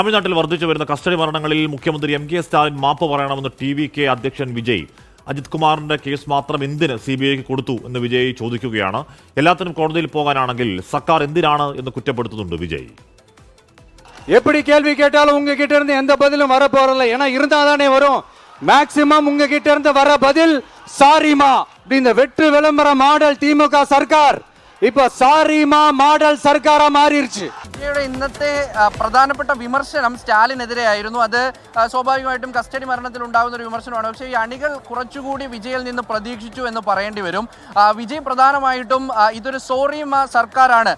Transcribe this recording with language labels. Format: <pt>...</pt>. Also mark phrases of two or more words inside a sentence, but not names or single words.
<ml>തമിഴ്നാട്ടിൽ വർദ്ധിച്ചു വരുന്ന കസ്റ്റഡി മരണങ്ങളിൽ മുഖ്യമന്ത്രി എം കെ സ്റ്റാലിൻ മാപ്പ് പറയണമെന്ന് TVK അധ്യക്ഷൻ വിജയ്. അജിത് കുമാറിന്റെ കേസ് മാത്രം എന്തിന് CBIക്ക് കൊടുത്തു എന്ന് വിജയ് ചോദിക്കുകയാണ്. എല്ലാത്തിനും കോടതിയിൽ പോകാനാണെങ്കിൽ സർക്കാർ എന്തിനാണ് എന്ന് കുറ്റപ്പെടുത്തുന്നുണ്ട് വിജയ്.</ml> <ta>எப்படி கேள்வி கேட்டாலும் உங்ககிட்ட இருந்து எந்த பதிலும் வர போறதில்லை. ஏன்னா இருந்தாதானே வரும். மேக்சிமம் உங்ககிட்ட இருந்து வர பதில் சாரிமா. இந்த வெற்று விளம்பர மாடல் திமுக சர்க்கார் இப்போ சாரிமா மாடல் சர்க்காரா மாறியிருச்சு.</ta> <ml>ഇന്നത്തെ പ്രധാനപ്പെട്ട വിമർശനം സ്റ്റാലിനെതിരെയായിരുന്നു. അത് സ്വാഭാവികമായിട്ടും കസ്റ്റഡി മരണത്തിൽ ഉണ്ടാകുന്ന ഒരു വിമർശനമാണ്. പക്ഷേ ഈ അണികൾ കുറച്ചുകൂടി വിജയിൽ നിന്ന് പ്രതീക്ഷിച്ചു എന്ന് പറയേണ്ടി വരും. വിജയ് പ്രധാനമായിട്ടും ഇതൊരു സോറിമാ സർക്കാരാണ്.</ml>